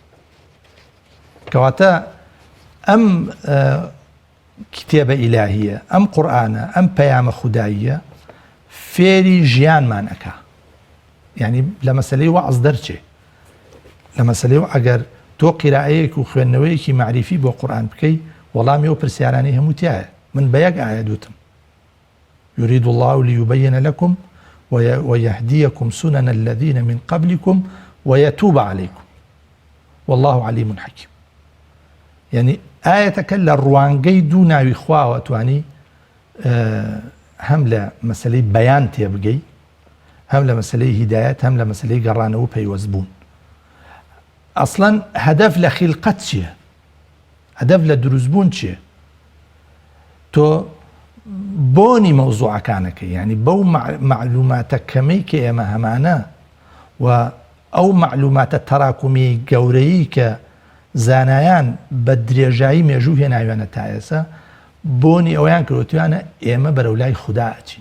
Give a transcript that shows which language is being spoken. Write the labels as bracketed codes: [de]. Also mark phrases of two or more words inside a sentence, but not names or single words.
[ckb] کەواتە ئەم کتێبە ئیلاهیە، ئەم قورئانە، ئەم پەیامە خوداییە فێری ژیانمان ئەکا. یعنی لە مەسەلەی وەعز دەرچێ، لە مەسەلەی ئەگەر تۆ قیرائەیەک و خوێندنەوەیەکی معریفی بۆ قورئان بکەی، وەڵامی ئەو پرسیارانەی هەموو تایە. من بە یەک ئاەت دوتم، [ar] یورید الله لیبین لەکم ويهديكم سنن الذين من قبلكم ويتوب عليكم والله عليم حكيم. [ckb] یعنی ئاەتەکە لە ڕوانگەی دوو ناوی خواوە توانی هەم لە مەسلەی بەیان تێبگەی، هەم لە مەسلەی هیدایەت، هەم لە مەسلەی گەڕانەوە پەیوەست بوون. ئەسڵەن هەدەف لە خیلقەت چییە؟ هەدەف لە دروستبوون چییە؟ تۆ بۆنی مەوزوعەکانەکە، یعنی بەو معلوماتە کەمەی کە ئێمە هەمانە و ئەو معلوماتە تەراکمی گەورەیی کە زانایان بە درێژایی مێژوو هێناویانە تا ئێستا بۆنی ئەویان کردوتوانە ئێمە بەرەو لای خوددا ئەچین.